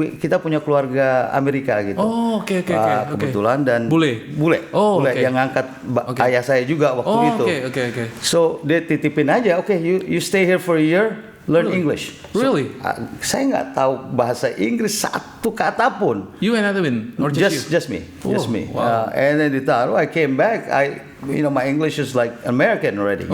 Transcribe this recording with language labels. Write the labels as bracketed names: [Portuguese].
[Indonesian] Kita punya keluarga Amerika gitu. Oh, oke. Kebetulan dan Bule. Bule yang ngangkat ayah saya juga waktu itu. Oke. [English] So [Indonesian] dia titipin aja, [English] you stay here for a year, learn English. Really? [Indonesian] Saya nggak tahu bahasa Inggris satu kata pun. [English] You and Edwin or just me. Wow. And then I came back. My English is like American already.